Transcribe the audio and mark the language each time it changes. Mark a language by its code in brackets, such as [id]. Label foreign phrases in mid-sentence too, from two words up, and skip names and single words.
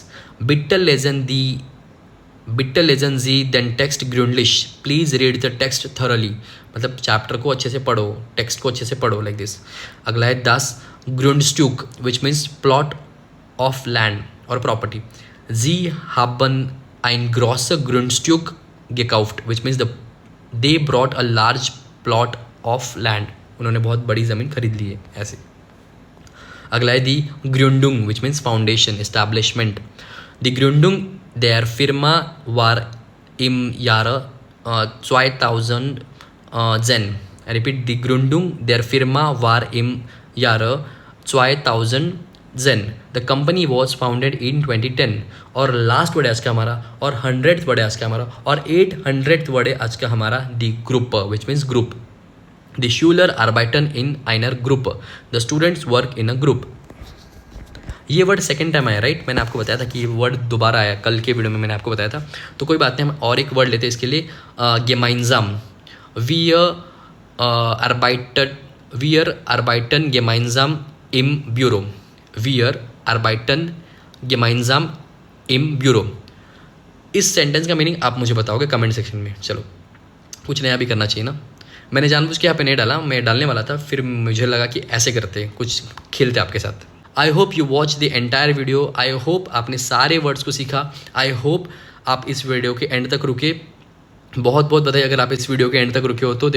[de] Bitte lesen Sie den Text gründlich, [en] please read the text thoroughly. [hi] मतलब चैप्टर को अच्छे से पढ़ो, टेक्स्ट को अच्छे से पढ़ो, [en] like this. [hi] अगला है [de] das Grundstück, [en] which means plot of land or property. [de] Sie haben ein großer Grundstück gekauft, [en] which means they brought a large plot of land. [hi] उन्होंने बहुत बड़ी ज़मीन खरीद ली है, ऐसे. अगला है [de] die Gründung, [en] which means foundation, establishment. [de] die Gründung der Firma war im Jahre 2010. [en] I repeat, [de] die Gründung der Firma war im Jahre 2010. [en] The company was founded in 2010. [hi] और [en] last word [hi] है आज का हमारा, और [en] 100th word [hi] है आज का हमारा, और [en] 800th word [hi] है आज का हमारा, [de] die Gruppe, [en] which means group. [de] The Schüler arbeiten in einer Gruppe. [en] The students work in a group. [hi] ये [en] word second time [hi] आया, राइट? मैंने आपको बताया था कि ये वर्ड दोबारा आया, कल के वीडियो में मैंने आपको बताया था. तो कोई बात नहीं, हम और एक वर्ड लेते हैं इसके लिए, [de] gemeinsam. Wir arbeiten gemeinsam im Büro. Wir arbeiten gemeinsam im Büro. [hi] इस सेंटेंस का मीनिंग आप मुझे बताओगे [en] comment section [hi] में. चलो, कुछ नया भी करना चाहिए ना. मैंने जानबूझ के यहाँ पे नहीं डाला, मैं डालने वाला था, फिर मुझे लगा कि ऐसे करते, कुछ खेलते आपके साथ. [en] I hope you watch the entire video. I hope [hi] आपने सारे वर्ड्स को सीखा. [en] I hope [hi] आप इस वीडियो के एंड तक रुके. बहुत बहुत बधाई अगर आप इस वीडियो के एंड तक रुके हो तो.